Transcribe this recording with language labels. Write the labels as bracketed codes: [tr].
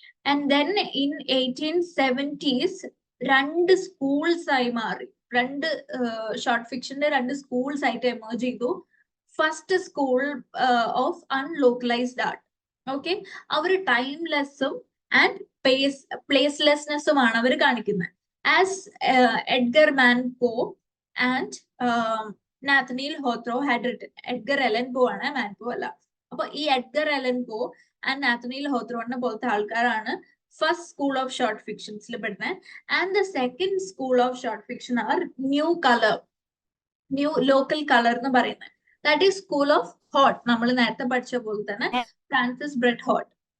[en] and then in 1870s [ml] രണ്ട് schools ആയി മാറി. രണ്ട് ഷോർട്ട് ഫിക്ഷന്റെ രണ്ട് സ്കൂൾസ് ആയിട്ട് എമേർജ് ചെയ്തു. [en] First school of unlocalised art. [ml] Okay, our ടൈംലെസ്സും and പ്ലേസ്ലെസ്നെസ്സുമാണ് അവർ കാണിക്കുന്നത്. [en] As Edgar Allan Poe and Nathaniel Hawthorne had written. [ml] Edgar Allan Poe ആണ്, മാൻ പോ അല്ല. അപ്പൊ ഈ എഡ്ഗർ അലൻ പോ ആൻഡ് നാഥനിൽ ഹോത്രോണിനെ പോലത്തെ ആൾക്കാരാണ് ഫസ്റ്റ് സ്കൂൾ ഓഫ് ഷോർട്ട് ഫിക്ഷൻസിൽ പെടുന്നത്. [en] and the second school of short fiction are new local colour [ml] എന്ന് പറയുന്നത്. [en] That is school of hot. [ml] നമ്മൾ നേരത്തെ പഠിച്ച പോലെ തന്നെ ഫ്രാൻസിസ് ബ്രെറ്റ് ഹാർട്ട്.